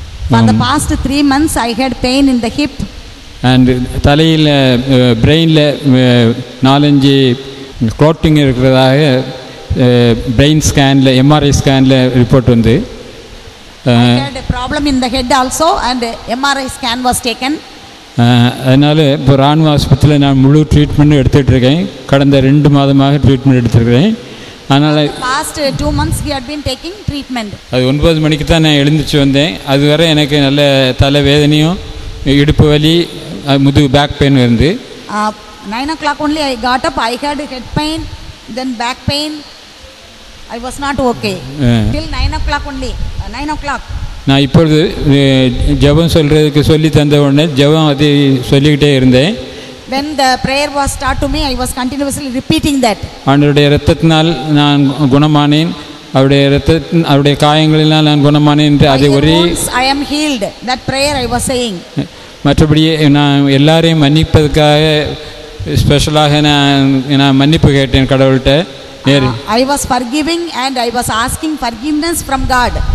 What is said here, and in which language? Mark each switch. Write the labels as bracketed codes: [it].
[en] For the past 3 months I had pain in the hip. [ta] And தலையில் பிரெயினில் 4-5 clotting இருக்கிறதாக brain ஸ்கேனில் MRI ஸ்கேனில் report வந்து [en] I had a problem in the head also and MRI scan was taken. [ta] அதனால் இப்போ இராணுவ ஆஸ்பத்திரியில் நான் முழு ட்ரீட்மெண்ட்டும் எடுத்துகிட்டு இருக்கேன். கடந்த 2 மாதமாக ட்ரீட்மெண்ட் எடுத்துருக்கிறேன். அதனால் [en] past 2 months he had been taking treatment. [ta] அது 9 மணிக்கு தான் நான் எழுந்திரிச்சு வந்தேன். அதுவரை எனக்கு நல்ல தலைவேதனையும் இடுப்பு வலி முதுகு பேக் பெயின் இருந்து [en] 9 o'clock only I got up. I had head pain, then back pain. I was not okay till 9 o'clock only. 9 o'clock [ta] நான் இப்பொழுது ஜெபம் சொல்கிறதுக்கு சொல்லி தந்த உடனே ஜெபம் அதை சொல்லிக்கிட்டே இருந்தேன். [en] When the prayer was taught to me, I was continuously repeating that. [ta] அவருடைய இரத்தத்தினால் நான் குணமானேன், அவருடைய காயங்களினால் நான் குணமானேன் என்று அதை ஒரே [en] I am healed. That prayer I was saying. [ta] மற்றபடி நான் எல்லாரையும் மன்னிப்பதற்காக ஸ்பெஷலாக நான் மன்னிப்பு கேட்டேன் கடவுள்கிட்ட. [en] I was forgiving and I was asking forgiveness from God.